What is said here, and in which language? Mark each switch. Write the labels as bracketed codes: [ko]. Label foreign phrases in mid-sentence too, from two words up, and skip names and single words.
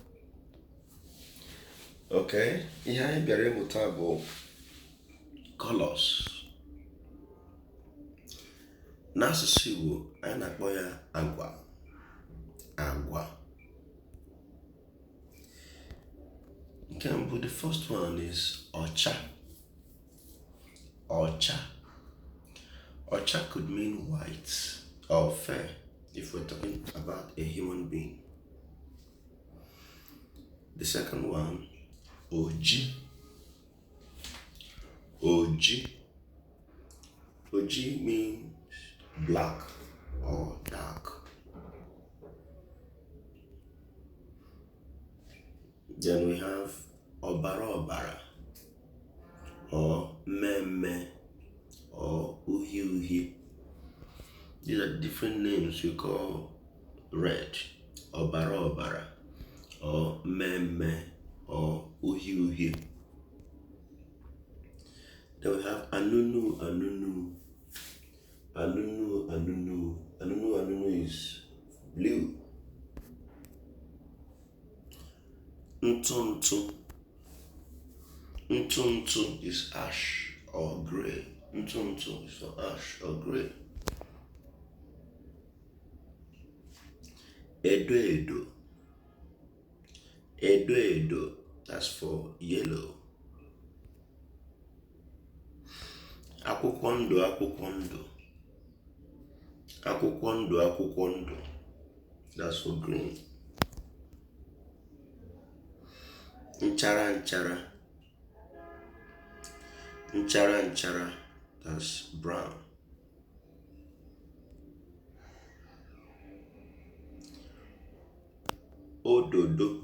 [ig] Ok, ihe anyị bịara ịmụta bụ colors. N'asụsụ Igbo, anyị na-akpọ ya agwa. Agwa. Nke mbụ, [en] the first one is ọcha. [ig] Ọcha. [en] Ọcha could mean white or fair if we're talking about a human being. The second one, [ig] oji. [en] Oji. Oji means black or dark. Then we have [ig] ọbara ọbara [en] or mmemme or [ig] uhie uhie. [en] These are different names we call red, [ig] ọbara ọbara or mmemme or uhie uhie. [en] Then we have [ig] anunu anunu. Anunu anunu. Anunu anunu [en] is blue. [ig] Ntuntu. [en] Ntuntu is ash or gray. Ntuntu is for ash or gray. [ig] Edo edo. Edo edo, [en] that's for yellow. [ig] Akwụkwọ ndụ akwụkwọ ndụ. Akwụkwọ ndụ akwụkwọ ndụ, [en] that's for green. [ig] Nchara nchara. Nchara nchara, [en] that's brown. [ig] Ododo.